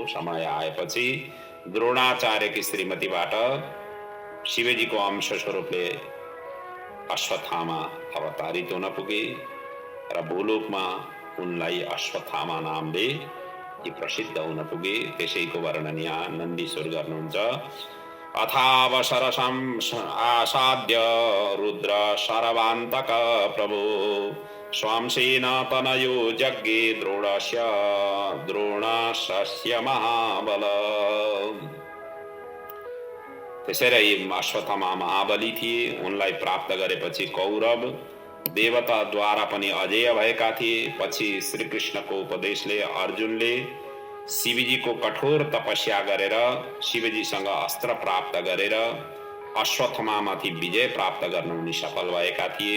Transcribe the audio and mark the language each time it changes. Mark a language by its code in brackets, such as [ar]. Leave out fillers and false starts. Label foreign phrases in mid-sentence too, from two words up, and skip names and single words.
[ne] समय आएपछि द्रोणाचार्यकी श्रीमतीबाट शिवजीको अंश स्वरूपले अश्वत्थामा अवतारित हुन पुगे र भूलोकमा उनलाई अश्वत्थामा नामले प्रसिद्ध हुन पुगे। त्यसैको वर्णन यहाँ नन्दीश्वर गर्नुहुन्छ। [sa] अथावसरसं आसाद्य रुद्र सर्वान्तक प्रभो स्वांसेन तनयो यज्ञे द्रोणस्य महाबल। [ne] त्यसैले अश्वत्थामा महाबली थिए। उनलाई प्राप्त गरेपछि कौरव देवताद्वारा पनि अजेय भएका थिए। पछि श्रीकृष्णको उपदेशले अर्जुनले शिवजीको कठोर तपस्या गरेर शिवजीसँग अस्त्र प्राप्त गरेर अश्वत्थामाथि विजय प्राप्त गर्न उनी सफल भएका थिए।